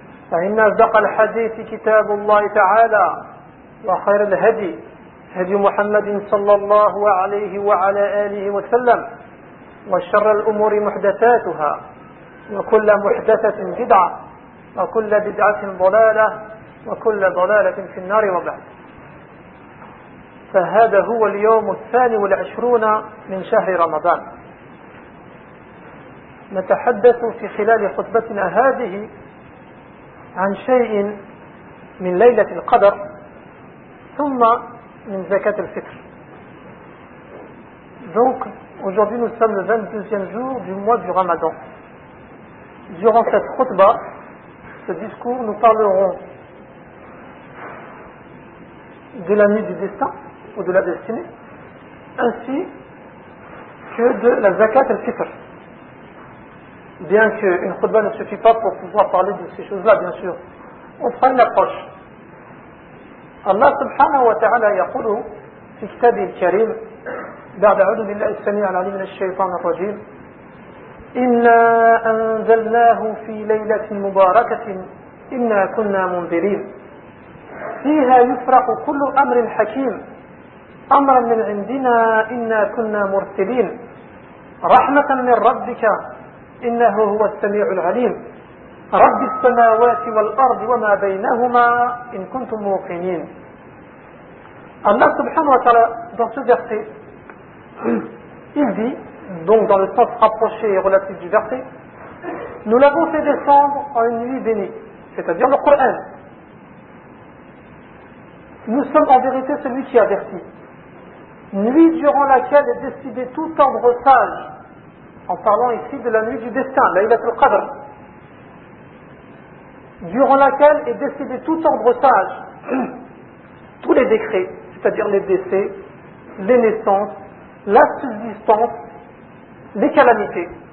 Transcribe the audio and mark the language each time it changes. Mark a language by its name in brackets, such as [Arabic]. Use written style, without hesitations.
[Arabic] فإن أصدق الحديث كتاب الله تعالى وخير الهدي هدي محمد صلى الله عليه وعلى آله وسلم وشر الأمور محدثاتها وكل محدثة بدعة وكل بدعة ضلالة وكل ضلالة في النار وبعد فهذا هو اليوم 22 من شهر رمضان نتحدث في خلال خطبتنا هذه عن شيء من ليلة القدر ثم من زكاة الفطر. [French] Donc aujourd'hui nous sommes le 22e jour du mois du Ramadan. Durant cette khutba, ce discours, nous parlerons de la nuit du destin ou de la destinée, ainsi que de la zakat et le fitr. Bien qu'une khutba ne suffit pas pour pouvoir parler de ces choses-là, bien sûr, on prend une approche. [Arabic] الله سبحانه وتعالى يقول في كتابه الكريم بعد أعوذ بالله السميع العليم من الشيطان الرجيم إنا أنزلناه في ليلة مباركة إنا كنا منذرين فيها يفرق كل أمر حكيم أمرا من عندنا إنا كنا مرسلين رحمة من ربك إنه هو السميع العليم رب السماوات والأرض وما بينهما إن كنتم موقنين. Allah subhanahu wa ta'ala, [French] dans ce verset, il dit, donc dans le sens rapproché et relatif du verset, nous l'avons fait descendre en une nuit bénie, c'est-à-dire le Coran. Nous sommes en vérité celui qui avertit. Nuit durant laquelle est décidé tout ordre sage, en parlant ici de la nuit du destin, Laylatul Qadr, durant laquelle est décidé tout ordre sage, tous les décrets, c'est-à-dire les décès, les naissances, la subsistance, les calamités.